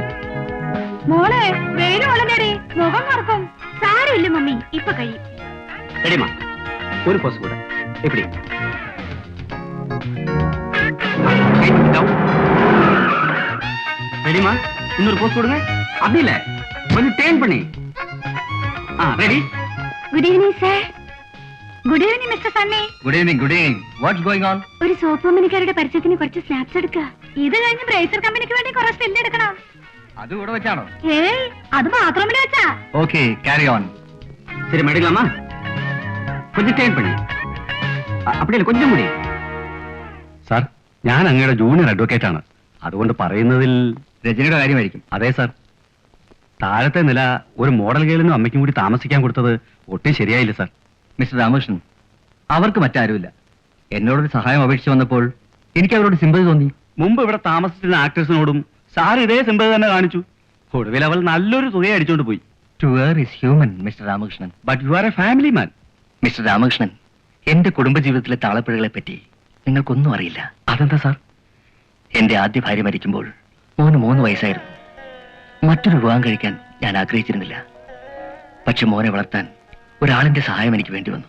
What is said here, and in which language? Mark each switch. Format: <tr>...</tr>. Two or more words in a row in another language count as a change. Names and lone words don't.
<ml>മോളെ, വെയില് വളരെയേറെ, മുഖം മറക്കും. സാരമില്ല മമ്മി, ഇപ്പൊ കഴിയും.</ml> <ta>ரெடிமா, ஒரு போஸ் கூட. எப்படி? ரெடிமா, இன்னொரு போஸ் கொடுங்க. அப்படி இல்ல, கொஞ்சம் டேர்ன் பண்ணி. ரெடி.</ta> <en>Good evening sir. Good evening Mister Sunny. Good evening, good evening. What's going on?</en> <ml>ഒരു സോപ്പ് കമ്പനിക്കാരുടെ പരസ്യത്തിന് കുറച്ച് സ്നാപ്സ് എടുക്കുക. ഇത് കഴിഞ്ഞ് ബ്രേസർ കമ്പനിക്ക് വേണ്ടി കുറച്ച് സ്റ്റിൽ എടുക്കണം.</ml> <ta>அது கூட வச்சானோ?</ta> <ml>ഏയ്, അത് ബാത്റൂമിൽ വെച്ചാ.</ml> <ta>ஓகே,</ta> <en>carry on.</en> <ta>சரி, எடுக்கலாமா? கொஞ்சம் டேர்ன் பண்ணி. அப்படி இல்ல, கொஞ்சம் കൂടി.</ta> <ml>സാർ, ഞാൻ അങ്ങയുടെ ജൂനിയർ അഡ്വക്കേറ്റ് ആണ്. അതുകൊണ്ട് പറയുന്നതിൽ രജനിയുടെ കാര്യമായിരിക്കും. അതെ സാർ, താഴത്തെ നില ഒരു</ml> <en>model girl</en> <ml>അമ്മയ്ക്കും കൂടി താമസിക്കാൻ കൊടുത്തത് ഒട്ടും ശരിയായില്ല സാർ. മിസ്റ്റർ രാമകൃഷ്ണൻ, അവർക്ക് മറ്റാരുമില്ല. എന്നോടൊരു സഹായം അപേക്ഷിച്ച് വന്നപ്പോൾ എനിക്ക് അവരോട് സിമ്പതി തോന്നി. മുമ്പ് ഇവിടെ താമസിച്ചിരുന്ന ആക്ടേഴ്സിനോടും സാർ ഇതേ സിമ്പതി തന്നെ കാണിച്ചു. ഒടുവിൽ അവൾ നല്ലൊരു തുകയെ അടിച്ചോണ്ട് പോയി.</ml> <en>To err is human, Mr. രാമകൃഷ്ണൻ. But you are a family man.</en> <ml>മിസ്റ്റർ രാമകൃഷ്ണൻ, എന്റെ കുടുംബജീവിതത്തിലെ താളപ്പിഴകളെ പറ്റി നിങ്ങൾക്കൊന്നും അറിയില്ല. അതെന്താ സാർ? എന്റെ ആദ്യ ഭാര്യ മരിക്കുമ്പോൾ മോന് 3 വയസ്സായിരുന്നു. മറ്റൊരു വിവാഹം കഴിക്കാൻ ഞാൻ ആഗ്രഹിച്ചിരുന്നില്ല. പക്ഷെ മോനെ വളർത്താൻ ഒരാളിന്റെ സഹായം എനിക്ക് വേണ്ടി വന്നു.</ml>